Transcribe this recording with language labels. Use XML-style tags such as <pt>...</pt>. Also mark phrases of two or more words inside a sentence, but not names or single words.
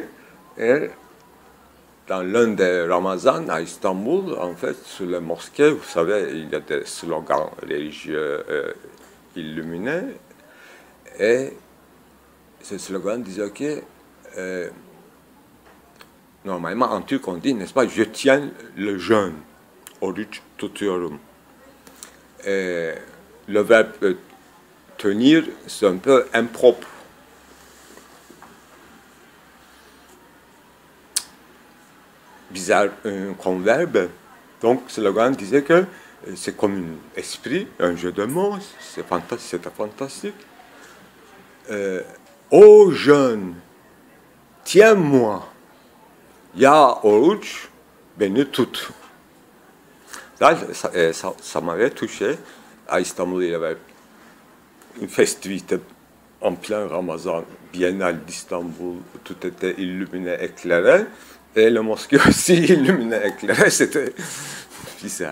<fr>Et dans l'un des Ramazans à Istanbul, en fait, sur les mosquées, vous savez, il y a des slogans religieux illuminés. Et ce slogan disait, OK, normalement en turc on dit, n'est-ce pas, je tiens le jeûne,</fr> <tr>oruç tutuyorum.</tr> <fr>Et le verbe tenir, c'est un peu impropre. Bizarre comme verbe. Donc, ce slogan disait que c'est comme un esprit, un jeu de mots, c'était fantastique. Ô jeune, tiens-moi.</fr> <tr>Ya oruç beni tut.</tr> <fr>Ça m'avait touché. À Istanbul, il y avait une festivité en plein Ramazan, biennale d'Istanbul, tout était illuminé, éclairé, et le mosquée aussi illuminé, éclairé, c'était bizarre.</fr>